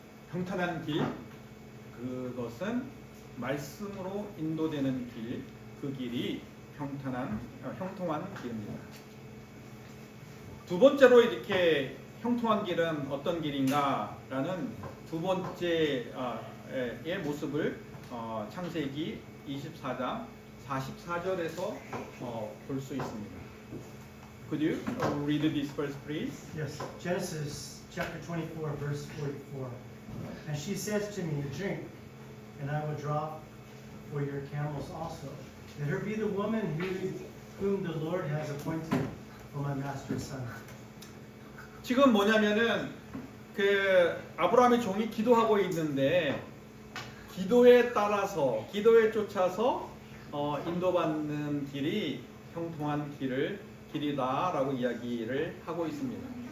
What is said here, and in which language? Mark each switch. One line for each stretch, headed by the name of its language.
Korean: 평탄한 길, 그것은 말씀으로 인도되는 길, 그 길이 형통한 길입니다. 두 번째로 이렇게 형통한 길은 어떤 길인가라는 두 번째의 모습을 창세기 24장 44절에서 볼 수 있습니다.
English: Could you read this verse, please? Yes, Genesis chapter 24, verse 44. And she says to me, drink, and I will drop for your camels also. Let her be the woman whom the Lord has appointed for my master's son.
Korean: 지금 뭐냐면은 그 아브라함의 종이 기도하고 있는데 기도에 따라서 기도에 쫓아서 인도받는 길이 형통한 길이다라고 이야기를 하고 있습니다.